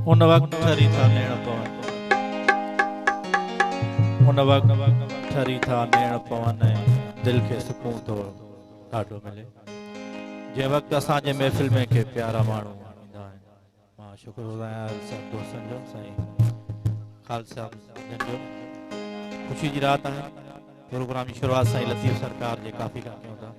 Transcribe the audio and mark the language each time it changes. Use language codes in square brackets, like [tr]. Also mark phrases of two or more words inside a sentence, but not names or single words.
[sd] उन वक्त ठरी था नेण पवन, उन वक्त ठरी था नेण पवन, दिल के सुकून तो ॾाढो मिले। जंहिं वक़्तु असांजे महफ़िल में के प्यारा माण्हू ईंदा आहिनि, मां शुक्रगुज़ार आहियां सभु दोस्तनि जो, साईं खालसा जन जो। ख़ुशी जी रात आहे। प्रोग्राम जी शुरुआत साईं लतीफ़ सरकार जे काफ़ी खां कयूं था।